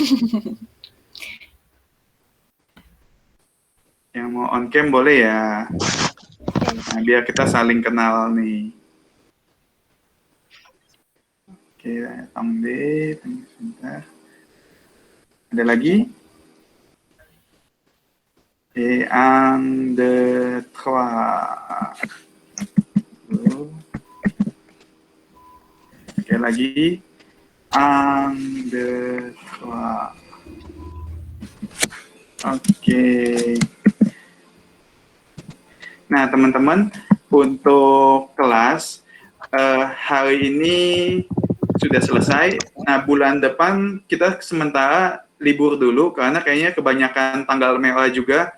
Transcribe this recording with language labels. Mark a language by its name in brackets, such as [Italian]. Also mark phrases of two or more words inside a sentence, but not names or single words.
[Indonesian] Yang mau on cam boleh ya. Nah, biar kita saling kenal nih. Oke, ambil sebentar. Ada lagi? [French] Et un, deux, trois. [Indonesian] Oke, lagi. [French] Un, deux, trois. [Indonesian] Oke. Nah, teman-teman, untuk kelas hari ini sudah selesai. Nah, bulan depan kita sementara libur dulu karena kayaknya kebanyakan tanggal merah juga.